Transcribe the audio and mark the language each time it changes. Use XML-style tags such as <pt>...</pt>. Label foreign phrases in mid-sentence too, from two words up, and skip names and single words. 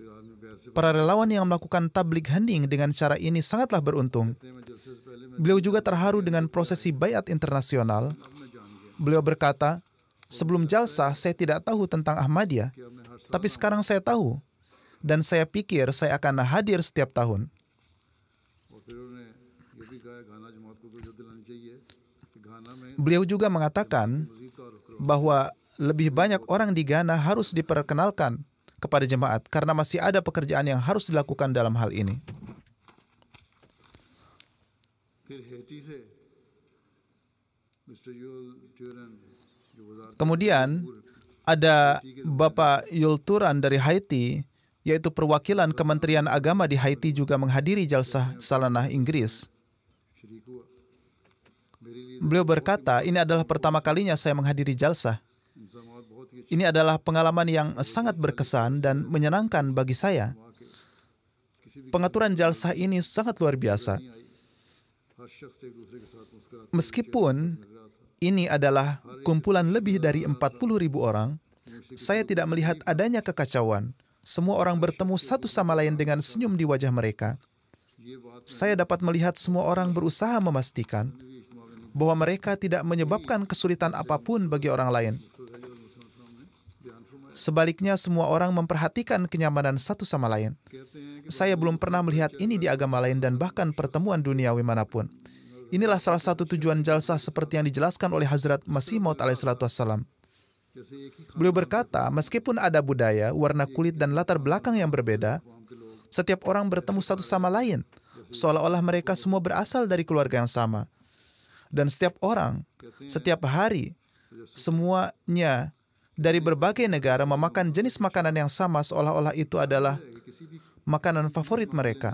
<id>Para relawan yang melakukan tabligh hening dengan cara ini sangatlah beruntung. Beliau juga terharu dengan prosesi baiat internasional. Beliau berkata, sebelum jalsah saya tidak tahu tentang Ahmadiyah, tapi sekarang saya tahu. Dan saya pikir saya akan hadir setiap tahun.</id> <ur>اور پھر انہوں نے یہ بھی کہا گھانا جماعت کو تو جو دلانی چاہیے کہ گھانا میں</ur> <id>Beliau juga mengatakan</id> <ur>مزید تعارف کرو</ur> <id>bahwa lebih banyak orang di Ghana harus diperkenalkan kepada jemaat karena masih ada pekerjaan yang harus dilakukan dalam hal ini.</id> <ur>پھر ہیٹی سے مسٹر یول ٹیوران جو وزارت</ur> <id>Kemudian ada Bapak Yulturan dari Haiti, yaitu perwakilan Kementerian Agama di Haiti juga menghadiri jalsah salanah Inggris.</id> <ur>شریک ہوا میرے لیے</ur> <id>Beliau berkata, ini adalah pertama kalinya saya menghadiri jalsah.</id> <ur>انتظامات بہت ہی</ur> <id>Ini adalah pengalaman yang sangat berkesan dan menyenangkan bagi saya. Pengaturan jalsah ini sangat luar biasa.</id> <ur>آئی ہر شخص ایک دوسرے کے ساتھ مسکراتے</ur> <id>Meskipun ini adalah kumpulan lebih dari 40.000 orang, saya tidak melihat adanya kekacauan. Semua orang bertemu satu sama lain dengan senyum di wajah mereka.</id> <ur>یہ بات</ur> <id>Saya dapat melihat semua orang berusaha memastikan bahwa mereka tidak menyebabkan kesulitan apapun bagi orang lain. Sebaliknya, semua orang memperhatikan kenyamanan satu sama lain.</id> <ur>کہتے ہیں</ur> <id>Saya belum pernah melihat ini di agama lain dan bahkan pertemuan duniawi manapun. Inilah salah satu tujuan jalsah seperti yang dijelaskan oleh Hazrat Masih Maud</id> <ar>عليه الصلاة والسلام.</ar> <ur>جیسے ایک ہی</ur> <id>Beliau berkata, meskipun ada budaya, warna kulit, dan latar belakang yang berbeda, setiap orang bertemu satu sama lain, seolah-olah mereka semua berasal dari keluarga yang sama. Dan setiap orang, setiap hari, semuanya dari berbagai negara memakan jenis makanan yang sama, seolah-olah itu adalah makanan favorit mereka.</id>